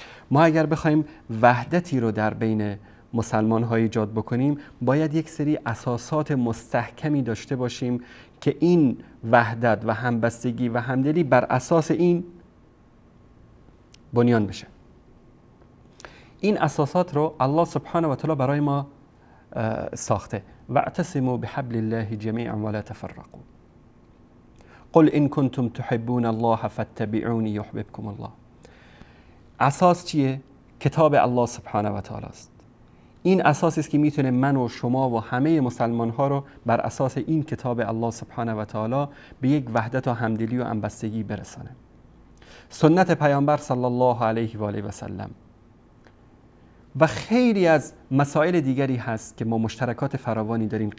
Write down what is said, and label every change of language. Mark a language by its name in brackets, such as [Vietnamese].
[Persian] ما اگر بخوایم وحدتی رو در بین مسلمان ها ایجاد بکنیم، باید یک سری اساسات مستحکمی داشته باشیم که این وحدت و همبستگی و همدلی بر اساس این بنیان بشه. این اساسات رو الله سبحانه و تعالی برای ما ساخته. [Arabic] واعتصموا بحبل الله جميعا ولا تفرقوا. قل ان كنتم تحبون الله فاتبعوني يحببكم الله. [Persian] اساس چیه؟ کتاب الله سبحانه و تعالی است. این اساسی است که میتونه من و شما و همه مسلمان ها رو بر اساس این کتاب الله سبحانه و تعالی به یک وحدت و همدلی و همبستگی برسانه. سنت پیامبر صلی الله علیه و آله و سلم و خیلی از مسائل دیگری هست که ما مشترکات فراوانی داریم.